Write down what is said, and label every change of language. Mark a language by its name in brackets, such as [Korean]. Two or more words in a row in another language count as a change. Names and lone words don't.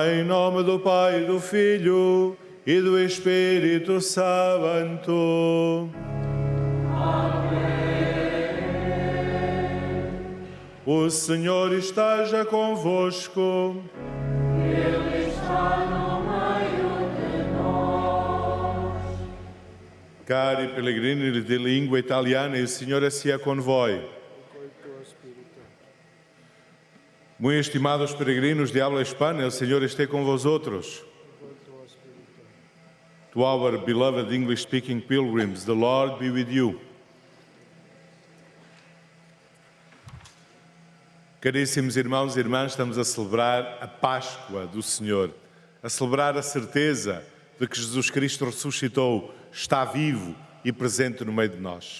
[Portuguese] nome do Pai, do Filho e do Espírito Santo. O Senhor esteja convosco. Ele está no meio de nós. [Italian] Cari pellegrini di lingua italiana, il Signore sia con voi. [Spanish] Muy estimados peregrinos de habla hispana, el Señor esté con vosotros. [English] To our beloved English-speaking pilgrims, the Lord be with you. [Portuguese] Caríssimos irmãos e irmãs, estamos a celebrar a Páscoa do Senhor, a celebrar a certeza de que Jesus Cristo ressuscitou, está vivo e presente no meio de nós.